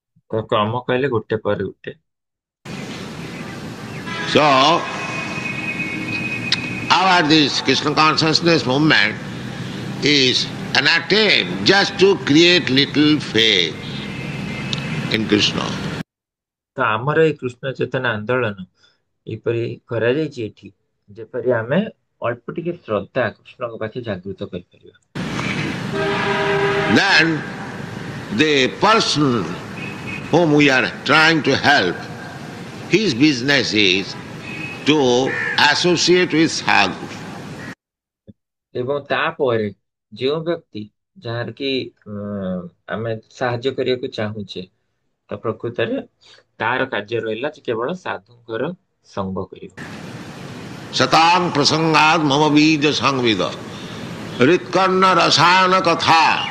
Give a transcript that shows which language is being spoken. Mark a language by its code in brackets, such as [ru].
[or] ତ କ୍ରମ କହିଲେ ଗୋଟେ ପରେ ଗୋଟେ। [en] So, our this Krishna consciousness movement is an attempt just to create little faith in Krishna. [or] ତ ଆମର ଏଇ କୃଷ୍ଣ ଚେତନା ଆନ୍ଦୋଳନ ଏପରି କରାଯାଇଛି ଏଠି, ଯେପରି ଆମେ ଅଳ୍ପ ଟିକେ ଶ୍ରଦ୍ଧା କୃଷ୍ଣଙ୍କ ପାଖେ ଜାଗୃତ କରିପାରିବା। [en] Then the person whom we are trying to help, his business is to associate with sadhu. [or] ଏବଂ ତାପରେ ଯେଉଁ ବ୍ୟକ୍ତି ଯାହାର କି ଆମେ ସାହାଯ୍ୟ କରିବାକୁ ଚାହୁଁଛେ, ତ ପ୍ରକୃତରେ ତାର କାର୍ଯ୍ୟ ରହିଲା ଯେ କେବଳ ସାଧୁଙ୍କର ସଙ୍ଗ କରିବ। [sa] Satang prasangad mama bija sangvida. Ritkarna rasayana katha.